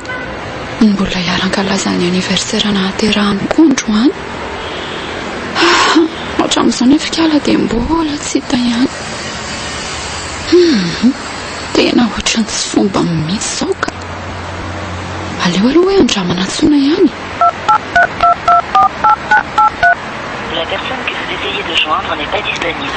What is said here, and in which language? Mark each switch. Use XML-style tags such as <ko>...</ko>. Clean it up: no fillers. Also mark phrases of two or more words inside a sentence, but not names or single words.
<mg>Mbola hiaran-kalaza ny aniversaire nahaterahany koa androany. Hatramin'izao nefa kiala dia mbola tsy hita ihany. Tena ohatran'ny tsy fomba mihitsy izao ka. Aleo aloha hoe andramana antsona ihany.</mg> <fr>La personne que vous essayez de joindre n'est pas disponible.</fr>